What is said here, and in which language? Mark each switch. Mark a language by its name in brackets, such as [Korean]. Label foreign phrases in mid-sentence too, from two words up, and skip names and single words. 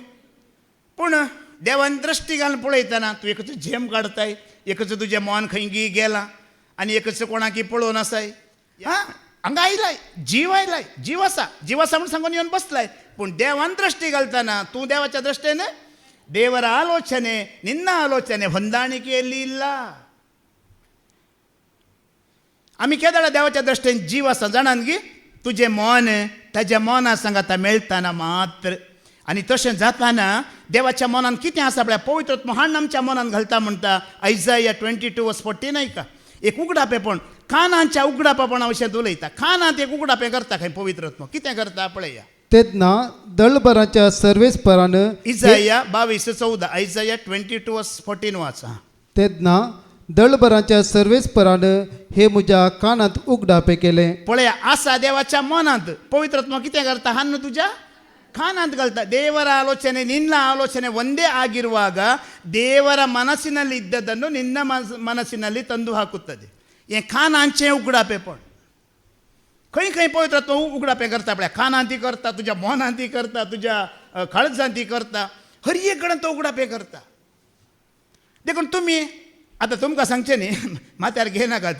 [Konkani] पूण देवान दृश्टी घालून पळयतना तूं एकच झेम काडताय, एकच तुजें मन खंय गेलां आनी एकच कोणाकी पळोवन आसाय. हांगा आयलाय जीव आसा म्हणून सांगून येवन बसलाय. पूण देवान दृश्टी घालतना तूं देवाच्या दृश्टेन [Kannada] ದೇವರ ಆಲೋಚನೆ ನಿನ್ನ ಆಲೋಚನೆ ಹೊಂದಾಣಿಕೆಯಲ್ಲಿ ಇಲ್ಲ. [Konkani] आमी केदाळा देवाच्या दृश्टेन जीव आसा जाणान गी. तुजें मन ताज्या मना सांगाता मेळटाना मात्र. आनी तशें जाताना देवाच्या मनान कितें आसा पळय पवित्रत्व हाडून आमच्या मनान घालता म्हणटा आयजाया 22:14 का. एक उगडापेपण कानांच्या उगडापेपणा विशयी उलयता. कानांत एक उगडापें करता खंय पवित्रत्व कितें करता पळया. तेन्ना दळभराच्या सर्वेस्परान इजाया 22:14 आयजाया 22:14 वाचा. तेन्ना दळभराच्या सर्वेस्परान हे म्हज्या कानांत उगडापे केले. पळया आसा देवाच्या मनांत पवित्रत्व कितें करता हान्न तुज्या [Kannada] ಕಾನಾಂತ ಕಲ್ತ ದೇವರ ಆಲೋಚನೆ ನಿನ್ನ ಆಲೋಚನೆ ಒಂದೇ ಆಗಿರುವಾಗ ದೇವರ ಮನಸ್ಸಿನಲ್ಲಿ ಇದ್ದದನ್ನು ನಿನ್ನ ಮನಸ್ಸಿನಲ್ಲಿ ತಂದು ಹಾಕುತ್ತದೆ. [Konkani] हे कानांचे उगडापे पण खंय खंय पवित्रत्व उगडापे करता पळय. कानांती करता, तुज्या मोनांती करता, तुज्या काळजांती करता, हर एक कडेन तो उगडापे करता. देखून तुमी आतां तुमकां सांगचें न्ही माथ्यार घेनाकात.